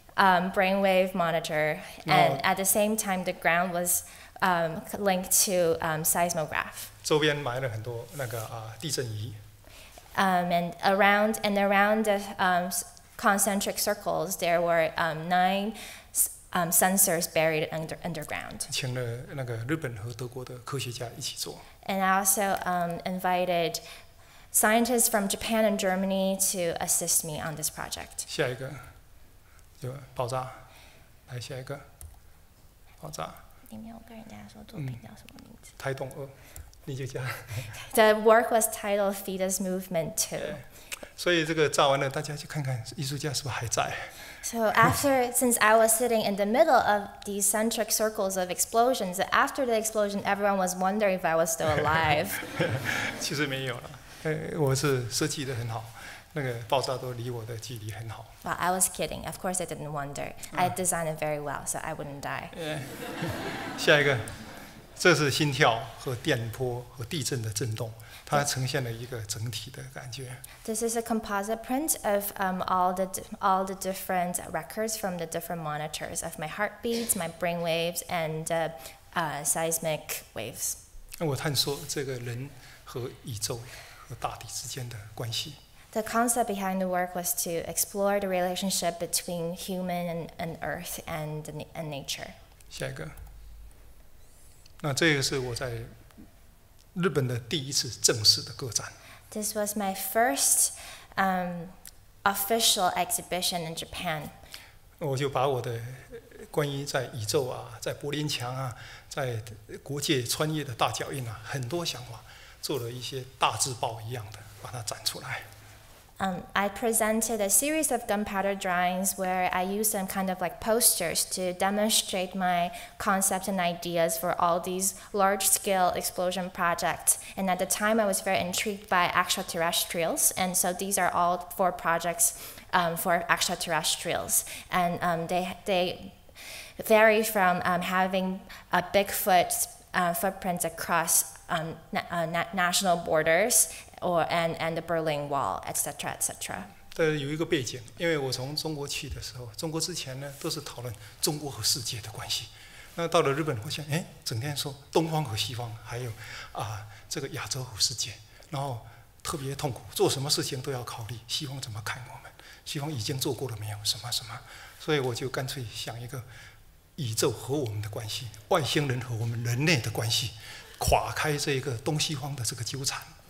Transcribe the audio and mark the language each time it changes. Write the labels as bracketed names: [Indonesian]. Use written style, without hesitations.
[English] brainwave monitor, and at the same time, the ground was linked to seismograph. [Chinese] 周边埋了很多那个地震仪。 [English] And around the concentric circles, there were 9 sensors buried underground. [Chinese] 请了那个日本和德国的科学家一起做。 [English] And I also invited scientists from Japan and Germany to assist me on this project. [Chinese] 下一个就爆炸，来下一个爆炸。你没有跟人家说作品叫什么名字？胎动2，你就讲。 [English] The work was titled Fetus Movement 2. [Chinese] 所以这个炸完了，大家去看看艺术家是不是还在。 [English] So since I was sitting in the middle of these centric circles of explosions, after the explosion, everyone was wondering if I was still alive. [Chinese] 其实没有了，我是设计得很好，那个爆炸都离我的距离很好。 [English] Well, I was kidding. Of course, I didn't wonder. I designed it very well, so I wouldn't die. [Chinese] 下一个，这是心跳和电波和地震的震动。它呈现了一个整体的感觉。 [English] This is a composite print of all the different records from the different monitors of my heartbeats, my brain waves, and seismic waves. [Chinese] 我探索这个人和宇宙和大地之间的关系。 [English] The concept behind the work was to explore the relationship between human and Earth and nature. [Chinese] 下一个，那这个是我在日本的第一次正式的个展。 [English] This was my first official exhibition in Japan. [Chinese] 我就把我的关于在宇宙在柏林墙在国界穿越的大脚印很多想法，做了一些大字报一样的，把它展出来。 [English] I presented a series of gunpowder drawings where I used some kind of like posters to demonstrate my concepts and ideas for all these large-scale explosion projects. And at the time, I was very intrigued by extraterrestrials, and so these are all 4 projects for extraterrestrials, and they vary from having a Bigfoot footprints across national borders. And the Berlin Wall, etc., etc. [Chinese] 有一个背景，因为我从中国去的时候，中国之前呢都是讨论中国和世界的关系。那到了日本，我想，整天说东方和西方，还有这个亚洲和世界，然后特别痛苦，做什么事情都要考虑西方怎么看我们，西方已经做过了没有，什么什么，所以我就干脆想一个宇宙和我们的关系，外星人和我们人类的关系，垮开这个东西方的这个纠缠。